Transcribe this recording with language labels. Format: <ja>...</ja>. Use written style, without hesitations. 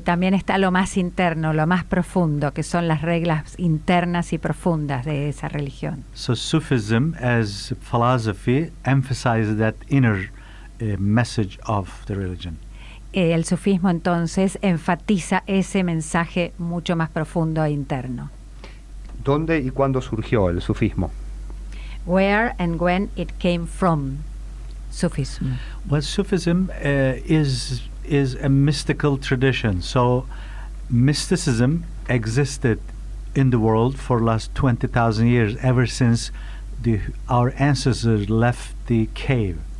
<es>También está lo más interno, lo más profundo, que son las reglas internas y profundas de esa religión.</es> <en>So Sufism as philosophy emphasizes that inner message of the religion.</en> <es>El sufismo entonces enfatiza ese mensaje mucho más profundo e interno. ¿Dónde y cuándo surgió el sufismo?</es> <en>Where and when it came from, Sufism. Well, Sufism is a mystical tradition. So mysticism existed in the world for the last 20,000 years, ever since our ancestors left the cave.</en>